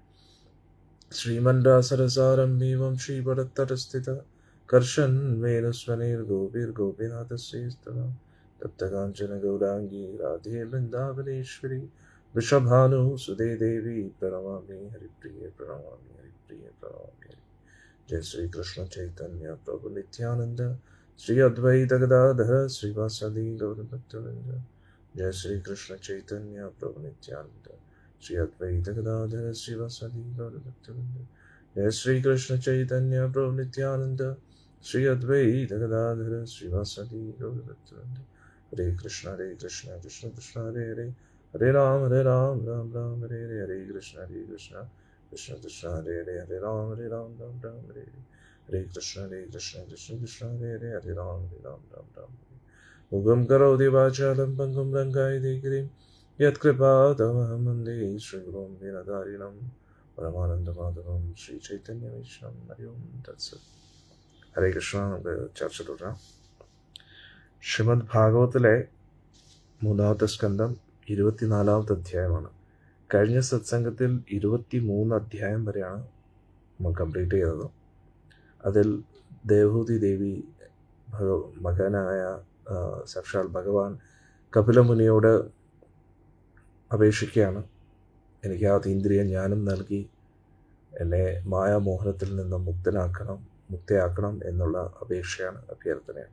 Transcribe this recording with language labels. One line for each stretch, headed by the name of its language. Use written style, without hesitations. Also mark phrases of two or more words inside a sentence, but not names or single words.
Sanskrit: ശ്രീമണ്ഡാസരസാരംഭീവം ശ്രീപടത്തരസ്ഥിത കർഷൻ വേണുസ്വനൈർഗോപീർഗോപീനാഥസ്യൈസ്തവ തപ്തകാഞ്ചന ഗൗരാംഗീ രാധേ വൃന്ദാവനേശ്വരി വൃഷഭാനു സുതേ ദേവി പ്രണമാമി ഹരിപ്രിയേ പ്രണമാമി हरिप्रिय प्रणमामि हरि. जय श्री कृष्ण चैतन्य प्रभु नित्यानंद श्री अद्वैत गदाधर श्रीवासादि गौरभक्तवृंद. जय श्री कृष्ण चैतन्य प्रभु नित्यानंद श्री अद्वैत गदाधर श्रीवासादि गौरभक्तवृंद. जय श्री कृष्ण चैतन्य प्रभु नित्यानंद श्री अद्वैत गदाधर श्रीवासादि गौरभक्तवृंद. हरे कृष्ण कृष्ण कृष्ण हरे हरे हरे राम राम राम हरे हरे. हरे कृष्ण कृष्ण कृष्ण हरे हरे हरे राम राम राम हरे हरे. हरे कृष्ण कृष्ण कृष्ण हरे हरे हरे राम राम राम हरे. मुगं करोति वाचालं पङ्गुं लङ्घयति गिरिं यत्कृपातमहं वन्दे श्रीगुरुं दीनतारिणं परमानन्दमाधवं श्रीचैतन्यमीश्वरं. हरि ओं तत्सत्. ഹരേ കൃഷ്ണ.
Malayalam: നമുക്ക് ചർച്ച തുടരാം. ശ്രീമദ് ഭാഗവത്തിലെ 3-ാമത്തെ സ്കന്ധം 24-ാമത്തെ അധ്യായമാണ്. കഴിഞ്ഞ സത്സംഗത്തിൽ 23 അധ്യായം വരെയാണ് നമ്മൾ കംപ്ലീറ്റ് ചെയ്തത്. അതിൽ ദേവഹൂതി ദേവി മകനായ സാക്ഷാൽ ഭഗവാൻ കപിലമുനിയോട് അപേക്ഷിക്കുകയാണ്, എനിക്ക് ആ അതീന്ദ്രിയ ജ്ഞാനം നൽകി എന്നെ മായാമോഹനത്തിൽ നിന്ന് മുക്തയാക്കണം എന്നുള്ള അപേക്ഷയാണ്, അഭ്യർത്ഥനയാണ്.